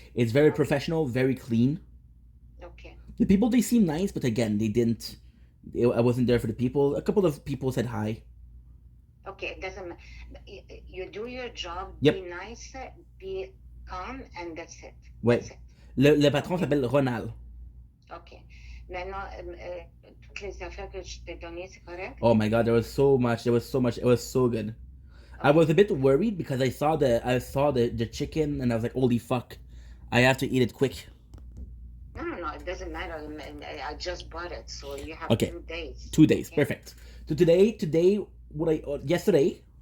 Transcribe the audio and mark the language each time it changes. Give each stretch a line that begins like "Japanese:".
English: It's very professional, very clean. OK. The people, they seem nice, but again, they didn't. I wasn't there for the people. A couple of people said hi. OK, it doesn't matter. You do your job, Yep. be nice, be calm, and that's it.
French: Ouais.
English: That's it.
French: Le patron s'appelle Ronald.
English: OK.
French: Maintenant, toutes les affaires que je t'ai données, c'est correct?
English: Oh my god, there was so much. It was so good. I was a bit worried because I saw the chicken and I was like, holy fuck, I have to eat it quick. No, it doesn't matter. I just bought it, so you have Okay. 2 days. 2 days, Okay. perfect. So today, yesterday,